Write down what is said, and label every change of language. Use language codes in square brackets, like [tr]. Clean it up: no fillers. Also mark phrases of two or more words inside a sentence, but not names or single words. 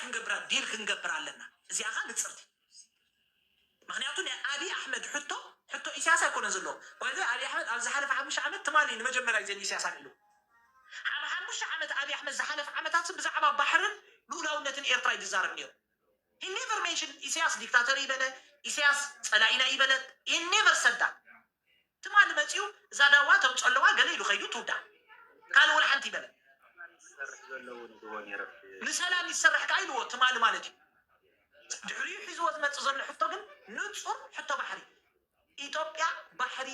[ti] ክንገብራ ዲል ክንገብር ኣለና እዚኣ ኻ ንፅርቲ ምክንያቱ ናይ ኣብይ ኣሕመድ ሕቶ ኢሳያስ ኣይኮነን ዘለዎ ወይዘ ኣብይ ኣሕመድ ኣብ ዝሓለፈ 5 ዓመት ትማሊ ንመጀመርያ ግዜ ኢሳያስ ኣልዕሉ ኣብ 5 ዓመት ኣብይ ኣሕመድ ዝሓለፈ ዓመታት ብዛዕባ ባሕርን ልኡላውነትን ኤርትራ ይዛረብ ነይሩ [en] he never mentioned [ti] ኢሳያስ ዲክታተር ይበለ ኢሳያስ ፀላኢና ይበለ [en] he never said that [ti] ትማሊ መፅኡ እዛ ዳዋ ተምፀለዋ ገለ ኢሉ ኸይዱ ትውዳ ካልእ እውን ሓንቲ ይበለ ንሰላም ይሰርሕ ከዓ ኢልዎ ትማሊ ማለት እዩ ድሕሪኡ ሒዝዎ ዝመፅእ ዘሎ ሕቶ ግን ንፁር ሕቶ ባሕሪ ኢትዮጵያ ባሕሪ